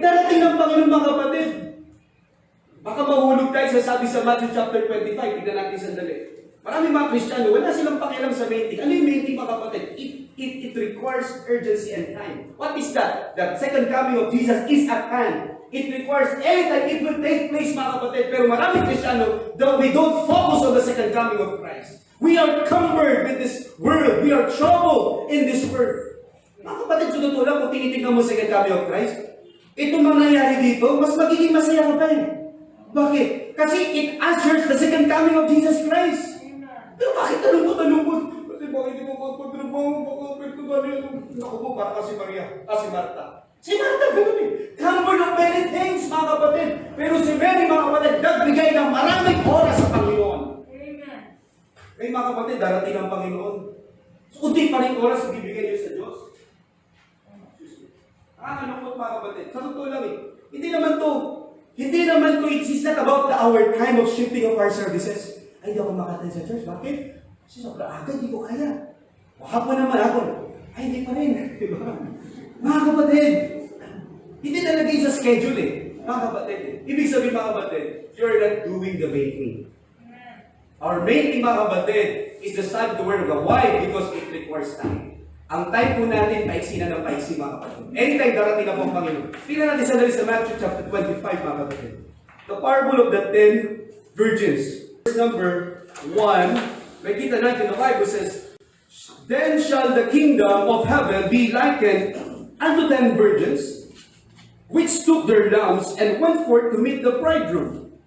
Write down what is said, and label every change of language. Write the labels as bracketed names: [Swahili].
[Filipino] Darating ng Panginoon mga kapatid. Baka mahulog tayo sa sabi sa Matthew chapter 25. Tignan natin sandali. Maraming mga Kristiyano, wala silang pakialam sa main thing. Ano yung [English] main thing [Filipino] mga kapatid? [English] It requires urgency and time. What is that? The second coming of Jesus is at hand. It requires anytime it will take place [Filipino] mga kapatid. Pero maraming Kristiyano, [English] we don't focus on the second coming of Christ. We are cumbered with this world. We are troubled in this world. [Filipino] Mga kapatid, sa totoo lang, kung tinitignan mo sa [English] second coming of Christ, [Filipino] itong mangyayari dito, mas magiging masaya ka pa eh. Bakit? [English] Kasi it answers the second coming of Jesus Christ. [Filipino] Pero bakit talungkot? Kasi bakit di mo pagtrabaho? Bakit ito ba niya? Ako po, para kasi Maria. Si Marta. Si Marta, gano'n eh. [English] Cumbered of many things, [Filipino] mga kapatid. Pero si Mary, mga kapatid, nagbigay ng maraming oras sa Panginoon. Amen. Kaya mga kapatid, darating ang Panginoon. So, unti pa rin oras ang bibigay niyo sa Diyos. Nakakalungkot mga kapatid. Sa totoo lang eh. Hindi naman to, [English] it's not about our time of shifting of our services. [Filipino] Ay, hindi ako makatay sa church. Bakit? Kasi sobrang aga, hindi ko kaya. Hapon naman ako. Ay, hindi pa rin. Diba? Mga kapatid, hindi nalagay sa schedule eh. Mga kapatid eh. Ibig sabihin mga kapatid, [English] you're not doing the main thing. Our main thing [Filipino] mga kapatid [English] is the study of the Word of God. Why? Because it requires time. [Filipino] Ang time po natin, paiksi na ng paiksi mga kapatid. Anytime darating na po ang Panginoon. Tingnan natin sandali sa Matthew chapter 25 mga kapatid. [English] The parable of the 10 virgins. Verse number 1, [Filipino] may kita natin, [English] the Bible says, then shall the kingdom of heaven be likened unto 10 virgins, which took their lamps and went forth to meet the bridegroom.